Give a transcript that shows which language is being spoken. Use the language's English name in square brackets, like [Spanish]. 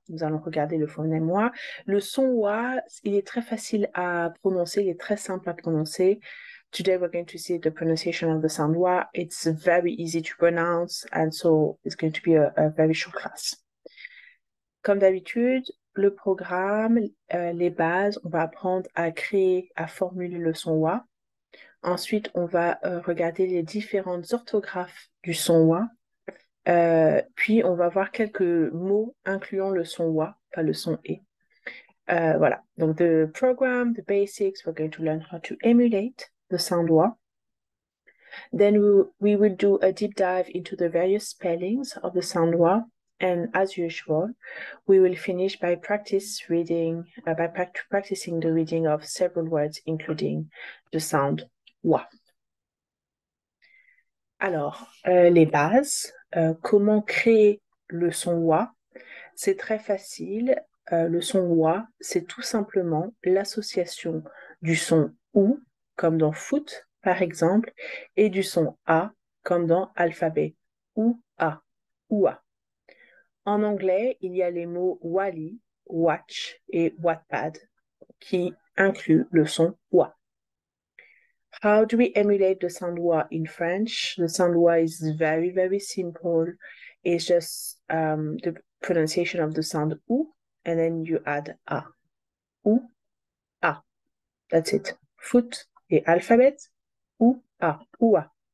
[French] Nous allons regarder le phonème wa. Le son wa, il est très facile à prononcer, il est très simple à prononcer. [English] Today, we're going to see the pronunciation of the sound wa. It's very easy to pronounce, and so it's going to be a very short class. [French] Comme d'habitude, le programme, les bases, on va apprendre à créer, à formuler le son wa. Ensuite, on va regarder les différentes orthographes du son wa. Puis, on va voir quelques mots incluant le son wa, pas le son e. Voilà. [English] Donc, the program, the basics, we're going to learn how to emulate the sound wa. Then we will do a deep dive into the various spellings of the sound wa. And as usual, we will finish by practicing the reading of several words, including the sound wa. [French] Alors, les bases, comment créer le son wa? C'est très facile. Le son wa, c'est tout simplement l'association du son ou, comme dans foot, par exemple, et du son a, comme dans alphabet, ou a, ou a. En anglais, il y a les mots wali, watch et wattpad qui incluent le son wa. [English] How do we emulate the sound wa in French? The sound wa is very, very simple. It's just the pronunciation of the sound ou, and then you add a. Ou, a. That's it. Foot et alphabet, ou, a, ou a.